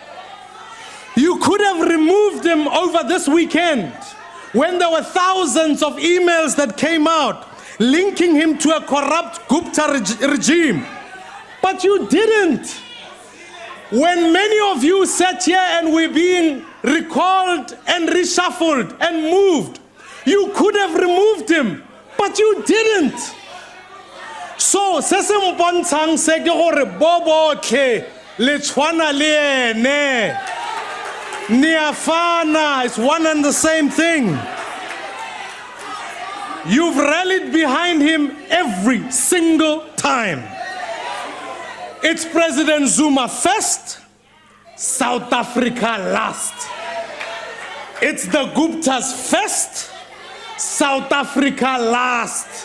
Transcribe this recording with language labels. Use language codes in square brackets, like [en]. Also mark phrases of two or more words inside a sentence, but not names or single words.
[en] You could have removed him over this weekend when there were thousands of emails that came out linking him to a corrupt Gupta regime, but you didn't. When many of you sat here and were being recalled and reshuffled and moved, you could have removed him, but you didn't. So, [tn] se se mpontshang se ke gore bo botlhe le tshwana le ene. [en] Niafana is one and the same thing. You've rallied behind him every single time. It's President Zuma first, South Africa last. It's the Guptas first, South Africa last.